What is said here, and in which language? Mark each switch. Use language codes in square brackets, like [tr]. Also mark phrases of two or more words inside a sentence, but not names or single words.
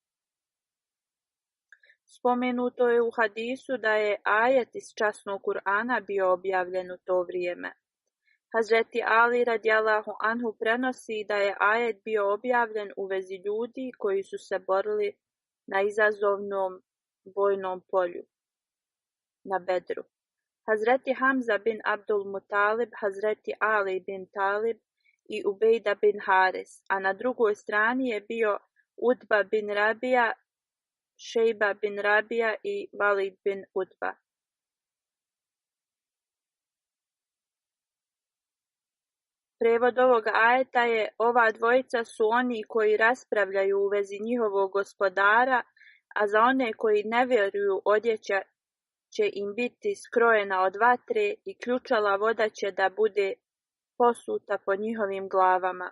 [bs] Spomenuto je u hadisu da je ajet iz časnog Kur'ana bio objavljen u to vrijeme. Hazreti Ali [ar] رضي الله عنه [bs] prenosi da je ajet bio objavljen u vezi ljudi koji su se borili na izazovnom bojnom polju na Bedru. Hazreti Hamza bin Abdul Mutalib, Hazreti Ali bin Talib i Ubejda bin Haris, a na drugoj strani je bio Utba bin Rabija, Šejba bin Rabija i Valid bin Utba. Prevod ovog ajeta je: ova dvojica su oni koji raspravljaju u vezi njihovog gospodara, a za one koji ne vjeruju odjeća će im biti skrojena od vatre i ključala voda će da bude posuta po njihovim glavama.